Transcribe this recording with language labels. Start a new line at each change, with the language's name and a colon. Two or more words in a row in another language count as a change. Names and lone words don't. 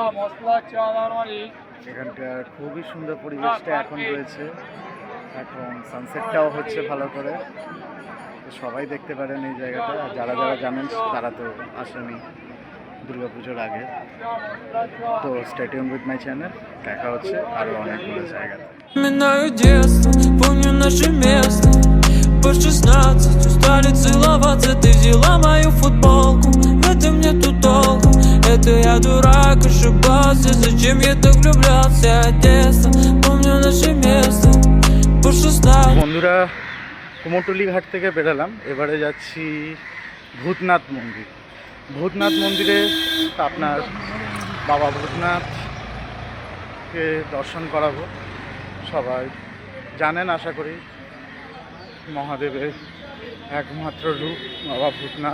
Bangla: এখানকার খুবই সুন্দর পরিবেশটা এখন রয়েছে। এখন সানসেটটাও হচ্ছে ভালো করে, তো সবাই দেখতে পারেন এই জায়গাটা। আর যারা যারা জানেন তারা তো আসেনি দুর্গাপুজোর আগে। তো
English: stay tuned with my channel.
Bangla: দেখা হচ্ছে আরও অনেকগুলো জায়গাতে।
Russian: Вспоминаю детство, помню наше место. По 16 устали целоваться. Ты взяла мою футболку, в этом нету толку. Это я дурак, ошибался. Зачем я так влюблялся? Детство, помню наше место. По 16.
Bangla: বন্ধুরা, কুমোরটুলি ঘাট থেকে বেরোলাম, এবারে যাচ্ছি ভূতনাথ মন্দির। ভূতনাথ মন্দিরে আপনার বাবা ভূতনাথকে দর্শন করাবো। সবাই জানেন আশা করি, মহাদেবের একমাত্র রূপ বাবা ভূতনাথ।